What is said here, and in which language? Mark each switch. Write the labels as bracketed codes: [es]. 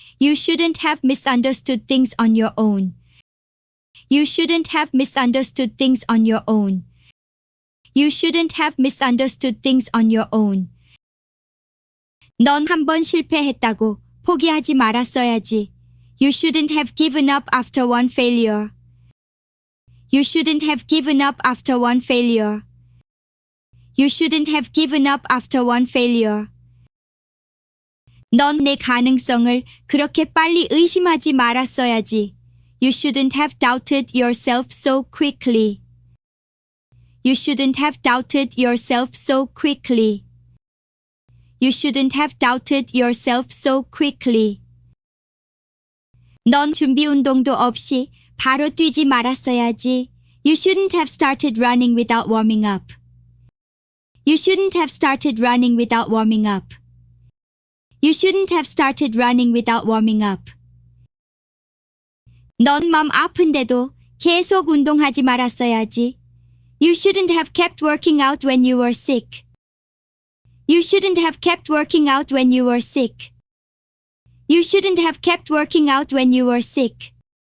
[en] You shouldn't have misunderstood things on your own. You shouldn't have misunderstood things on your own. You shouldn't have misunderstood things on your own. [ko] 넌 한 번 실패했다고 포기하지 말았어야지. [en] You shouldn't have given up after one failure. You shouldn't have given up after one failure. You shouldn't have given up after one failure. [ko] 넌 내 가능성을 그렇게 빨리 의심하지 말았어야지. [en] You shouldn't have doubted yourself so quickly. You shouldn't have doubted yourself so quickly. You shouldn't have doubted yourself so quickly. [ko] 넌 준비 운동도 없이 바로 뛰지 말았어야지. [en] You shouldn't have started running without warming up. You shouldn't have started running without warming up. You shouldn't have started running without warming up. [ko] 넌 맘 아픈데도 계속 운동하지 말았어야지. [en] You shouldn't have kept working out when you were sick. You shouldn't have kept working out when you were sick. You shouldn't have kept working out when you were sick.